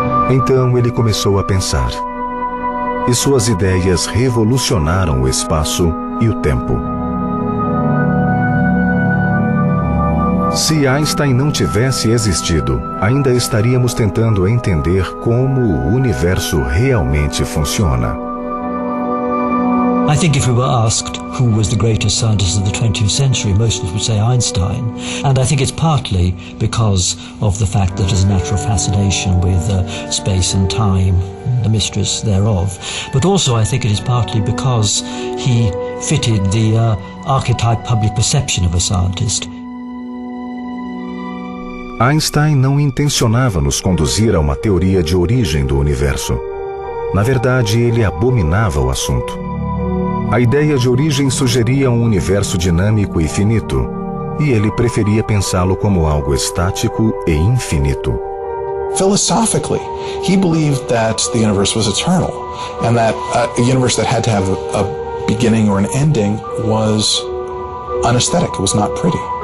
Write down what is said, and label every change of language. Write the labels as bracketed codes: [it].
[pt] Então ele começou a pensar. E suas ideias revolucionaram o espaço e o tempo. Se Einstein não tivesse existido, ainda estaríamos tentando entender como o universo realmente funciona. [en] I think if we were asked who was the greatest scientist of the 20th century, most of us would say Einstein. And I think it's partly because of the fact that there's a natural fascination with space and time, the mysteries thereof. But also I think it is partly because he fitted the archetype public perception of a scientist. [pt] Einstein não intencionava nos conduzir a uma teoria de origem do universo. Na verdade, ele abominava o assunto. A ideia de origem sugeria um universo dinâmico e finito, e ele preferia pensá-lo como algo estático e infinito. [en] Philosophically, he believed that the universe was eternal, and that a universe that had to have a beginning or an ending was unaesthetic, it was not pretty.